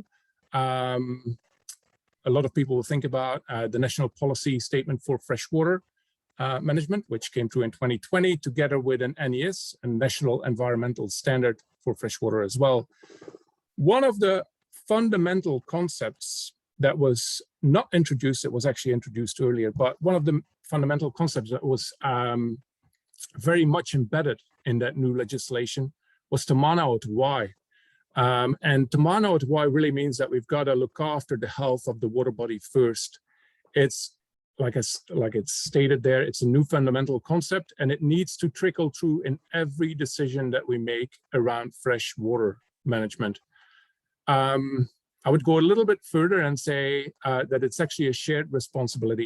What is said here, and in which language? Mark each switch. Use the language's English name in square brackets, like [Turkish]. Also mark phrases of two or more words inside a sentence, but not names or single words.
[English] A lot of people will think about the National Policy Statement for Freshwater Management, which came through in 2020, together with an NES, a National Environmental Standard for Freshwater as well. One of the fundamental concepts that was not introduced, it was actually introduced earlier, but one of the fundamental concepts that was very much embedded in that new legislation was Te Mana o Te Wai. And Te Mana o Te Wai really means that we've got to look after the health of the water body first. It's like it's stated there, it's a new fundamental concept, and it needs to trickle through in every decision that we make around fresh water management. I would go a little bit further and say that it's actually a shared responsibility.